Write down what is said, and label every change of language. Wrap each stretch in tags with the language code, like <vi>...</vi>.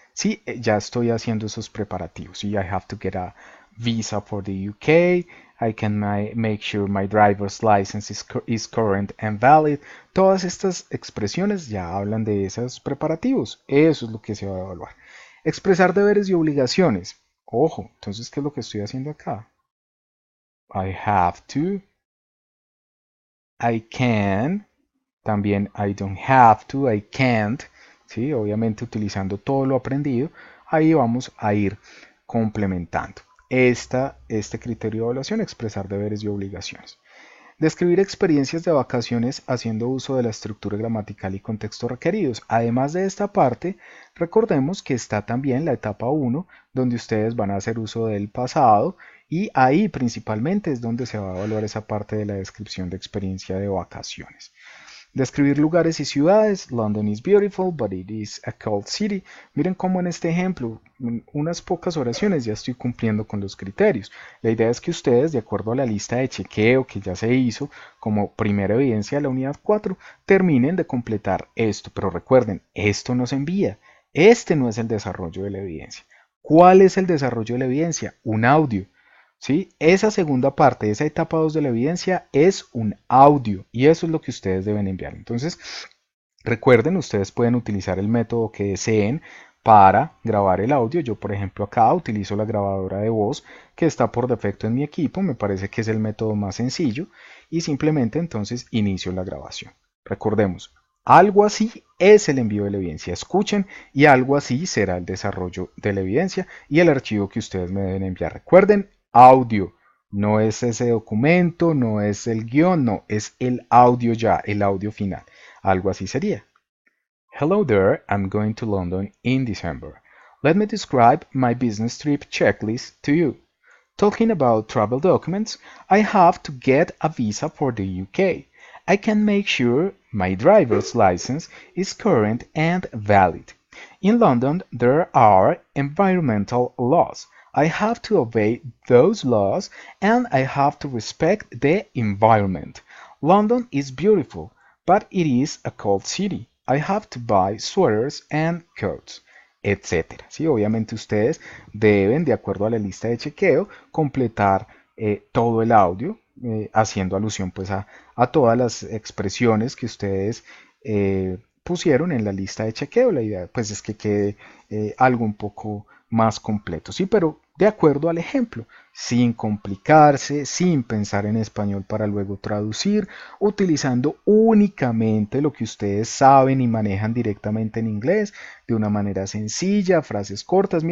<es>Sí, ya estoy haciendo esos preparativos.</es> <en>Y I have to get a visa for the UK. I can make sure my driver's license is current and valid.</en> <es>Todas estas expresiones ya hablan de esos preparativos. Eso es lo que se va a evaluar. Expresar deberes y obligaciones. Ojo, entonces, ¿qué es lo que estoy haciendo acá? I have to, I can, también I don't have to, I can't, ¿sí? Obviamente utilizando todo lo aprendido, ahí vamos a ir complementando este criterio de evaluación, expresar deberes y obligaciones. Describir experiencias de vacaciones haciendo uso de la estructura gramatical y contexto requeridos. Además de esta parte, recordemos que está también la etapa 1, donde ustedes van a hacer uso del pasado y ahí principalmente es donde se va a evaluar esa parte de la descripción de experiencia de vacaciones. Describir lugares y ciudades.</es> <en>London is beautiful, but it is a cold city.</en> <es>Miren cómo en este ejemplo, en unas pocas oraciones ya estoy cumpliendo con los criterios. La idea es que ustedes, de acuerdo a la lista de chequeo que ya se hizo como primera evidencia de la unidad 4, terminen de completar esto. Pero recuerden, esto no se envía. Este no es el desarrollo de la evidencia. ¿Cuál es el desarrollo de la evidencia? Un audio. ¿Sí? Esa segunda parte, esa etapa 2 de la evidencia es un audio y eso es lo que ustedes deben enviar. Entonces, recuerden, ustedes pueden utilizar el método que deseen para grabar el audio. Yo, por ejemplo, acá utilizo la grabadora de voz que está por defecto en mi equipo. Me parece que es el método más sencillo y simplemente entonces inicio la grabación. Recordemos, algo así es el envío de la evidencia. Escuchen y algo así será el desarrollo de la evidencia y el archivo que ustedes me deben enviar. Recuerden, audio. No es ese documento, no es el guión, no, es el audio ya, el audio final. Algo así sería.</es> <en>Hello there, I'm going to London in December. Let me describe my business trip checklist to you. Talking about travel documents, I have to get a visa for the UK. I can make sure my driver's license is current and valid. In London, there are environmental laws. I have to obey those laws and I have to respect the environment. London is beautiful, but it is a cold city. I have to buy sweaters and coats, etcétera.</en> <es>Sí, obviamente ustedes deben, de acuerdo a la lista de chequeo, completar todo el audio, haciendo alusión pues a todas las expresiones que ustedes pusieron en la lista de chequeo. La idea pues es que quede algo un poco más completo, sí, pero de acuerdo al ejemplo, sin complicarse, sin pensar en español para luego traducir, utilizando únicamente lo que ustedes saben y manejan directamente en inglés, de una manera sencilla, frases cortas.</es>